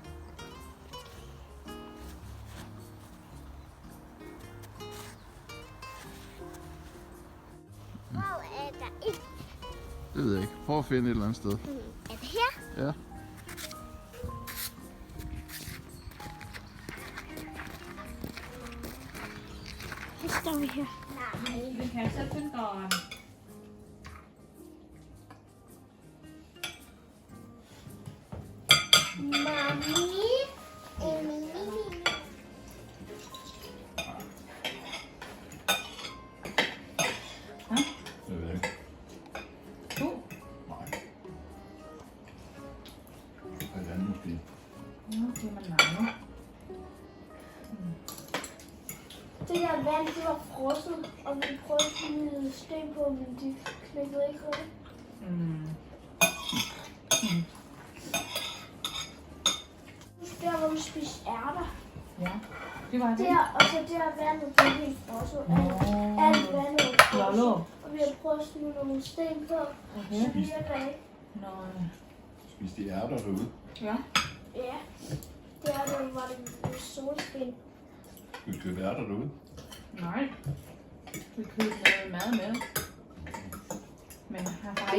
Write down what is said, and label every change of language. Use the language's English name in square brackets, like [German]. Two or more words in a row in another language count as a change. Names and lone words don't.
[Danish] Hvor er der ikke? Det ved jeg ikke. Prøv at finde et eller andet sted. Er det her? Ja. Så står vi her. Den kan jeg så finde ก่อน Mami. Jeg ved ikke. ทุ Nej. Hvordan måske? [Thai] โอเคมันหนาวเนาะ [Danish] Det der vand, det var frosset, og vi prøvede at smide sten på, men de knækkede ikke rigtig. อืม Der, hvor vi spiste ærter. [Thai] ยะที่ว่าที่ [Danish] Der, og så der vandet, det er helt frosset. Alt vandet er รอโล frosset. Og vi har prøvet at smide nogle sten på, [Thai] โอเค [Danish] så virker ikke. [Thai] นอน [Danish] Spiste de ærter derude? ยะ Ja, der var det med solskin. Skal vi købe ærter derude? nej vi købte noget mad med men har bare